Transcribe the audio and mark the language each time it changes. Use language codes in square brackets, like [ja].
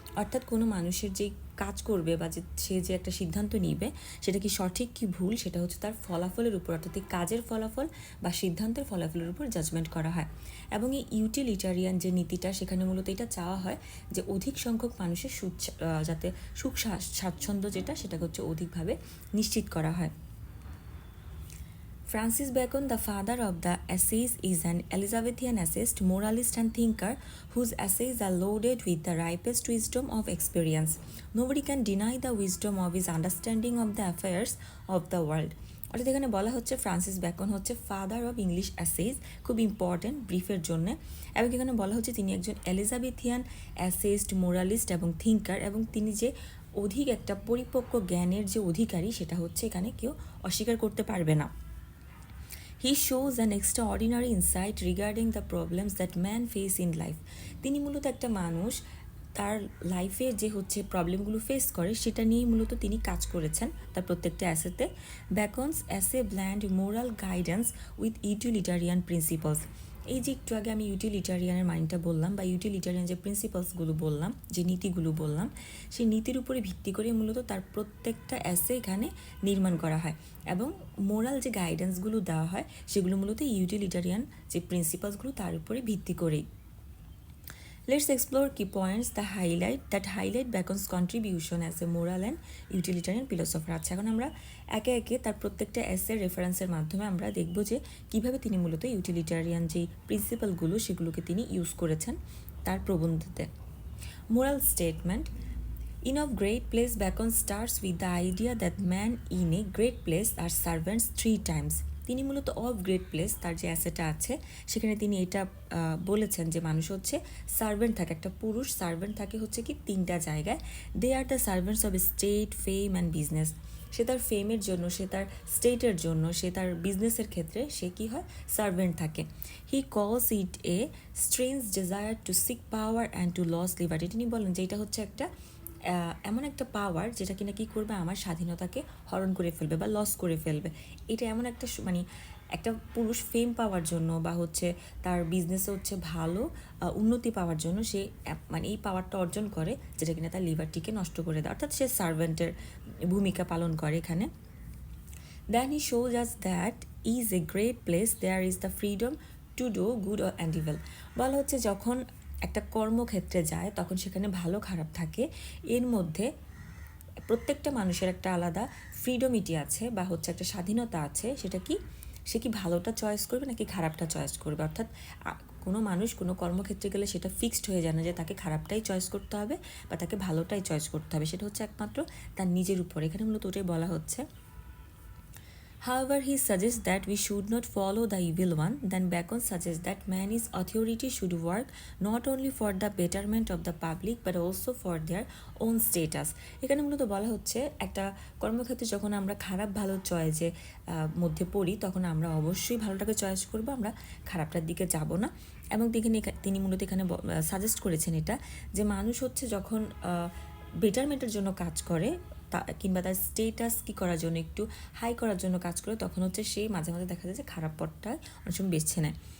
[bn] অর্থাৎ কোনো মানুষের যেই কাজ করবে বা সে যে একটা সিদ্ধান্ত নিবে সেটা কি সঠিক কি ভুল সেটা হচ্ছে তার ফলাফলের উপর, অর্থাৎ এই কাজের ফলাফল বা সিদ্ধান্তের ফলাফলের উপর জাজমেন্ট করা হয়। এবং এই ইউটিলিটারিয়ান যে নীতিটা সেখানে মূলত এটা চাওয়া হয় যে অধিক সংখ্যক মানুষের যাতে সুখ স্বাচ্ছন্দ্য সেটাকে হচ্ছে অধিকভাবে নিশ্চিত করা হয়। [en] Francis Bacon, the father of the essays, is an Elizabethan essayist, moralist and thinker whose essays are loaded with the ripest wisdom of experience. Nobody can deny the wisdom of his understanding of the affairs of the world. [bn] অর্থাৎ এখানে বলা হচ্ছে Francis bacon হচ্ছে father of English অ্যাসেজ, খুব important ব্রিফের জন্য। এবং এখানে বলা হচ্ছে তিনি একজন এলিজাবেথিয়ান অ্যাসেইস্ট, মোরালিস্ট এবং থিঙ্কার, এবং তিনি যে অধিক একটা পরিপক্ক জ্ঞানের যে অধিকারী সেটা হচ্ছে এখানে কেউ অস্বীকার করতে পারবে না। [en] He shows an extraordinary insight regarding the problems that man face in life. [bn] তিনি মূলত একটা মানুষ তার লাইফে যে হচ্ছে প্রবলেমগুলো ফেস করে সেটা নিয়েই মূলত তিনি কাজ করেছেন তার প্রত্যেকটা অ্যাসেতে। [en] Bacon's essay blend moral guidance with utilitarian principles. [bn] এই যে একটু আগে আমি ইউটিলিটারিয়ানের মাইন্ডটা বললাম বা ইউটিলিটারিয়ান যে প্রিন্সিপালসগুলো বললাম, যে নীতিগুলো বললাম, সেই নীতির উপরে ভিত্তি করে মূলত তার প্রত্যেকটা অ্যাসে এখানে নির্মাণ করা হয় এবং মোরাল যে গাইডেন্সগুলো দেওয়া হয় সেগুলো মূলত ইউটিলিটারিয়ান যে প্রিন্সিপালসগুলো তার উপরে ভিত্তি করেই। [en] Let's explore key points that highlight Bacon's contribution as a moral and utilitarian philosopher. [bn] আচ্ছা, এখন আমরা একে একে তার প্রত্যেকটা এসের রেফারেন্সের মাধ্যমে আমরা দেখব যে কিভাবে তিনি মূলত ইউটিলিটারিয়ান যে প্রিন্সিপালগুলো সেগুলোকে তিনি ইউজ করেছেন তার প্রবন্ধতে। [en] Moral statement. In Of Great Place, Bacon starts with the idea that men in a great place are servants 3 times. [bn] তিনি মূলত অফ গ্রেট প্লেস তার যে অ্যাসেটা আছে সেখানে তিনি এটা বলেছেন যে মানুষ হচ্ছে সার্ভেন্ট থাকে, একটা পুরুষ সার্ভেন্ট থাকে হচ্ছে কি 3টা জায়গায়। [en] They are the servants of state, fame and business. [bn] সে তার ফেমের জন্য, সে তার স্টেটের জন্য, সে তার বিজনেসের ক্ষেত্রে সে কি হয়, সার্ভেন্ট থাকে। [en] He calls it a strange desire to seek power and to lose liberty. [bn] তিনি বলেন যে এটা হচ্ছে একটা এমন একটা পাওয়ার যেটা কিনা কী করবে, আমার স্বাধীনতাকে হরণ করে ফেলবে বা লস করে ফেলবে। এটা এমন একটা মানে একটা পুরুষ ফেম পাওয়ার জন্য বা হচ্ছে তার বিজনেসে হচ্ছে ভালো উন্নতি পাওয়ার জন্য সে মানে এই পাওয়ারটা অর্জন করে যেটা কিনা তার লিবার্টিকে নষ্ট করে দেয়, অর্থাৎ সে সার্ভেন্টের ভূমিকা পালন করে এখানে। [en] Then he shows us that is a great place there is the freedom to do good and evil. [bn] বলা হচ্ছে যখন একটা কর্মক্ষেত্রে যায় তখন সেখানে ভালো খারাপ থাকে, এর মধ্যে প্রত্যেকটা মানুষের একটা আলাদা ফ্রিডমিটি আছে বা হচ্ছে একটা স্বাধীনতা আছে। সেটা কি, সে কি ভালোটা চয়েস করবে নাকি খারাপটা চয়েস করবে। অর্থাৎ কোনো মানুষ কোনো কর্মক্ষেত্রে গেলে সেটা ফিক্সড হয়ে যায় না যে তাকে খারাপটাই চয়েস করতে হবে বা তাকে ভালোটাই চয়েস করতে হবে, সেটা হচ্ছে একমাত্র তার নিজের উপর। এখানে মূলত ওটাই বলা হচ্ছে। [en] However, he suggests that we should not follow the evil one. Then Bacon suggests that man's authority should work not only for the betterment of the public but also for their own status. [bn] এখানে মূলত বলা হচ্ছে একটা কর্মক্ষেত্রে যখন আমরা খারাপ ভালো চয়েসে মধ্যে পড়ি তখন আমরা অবশ্যই ভালোটাকে চয়েস করব, আমরা খারাপটার দিকে যাব না। এবং তিনি মূলত এখানে সাজেস্ট করেছেন এটা যে মানুষ হচ্ছে যখন বেটারমেন্টের জন্য কাজ করে কিংবা তার স্টেটাস কি করার জন্য, একটু হাই করার জন্য কাজ করে, তখন হচ্ছে সে মাঝে মাঝে দেখা যায় যে খারাপ পথটা অনেক সময় বেছে নেয়।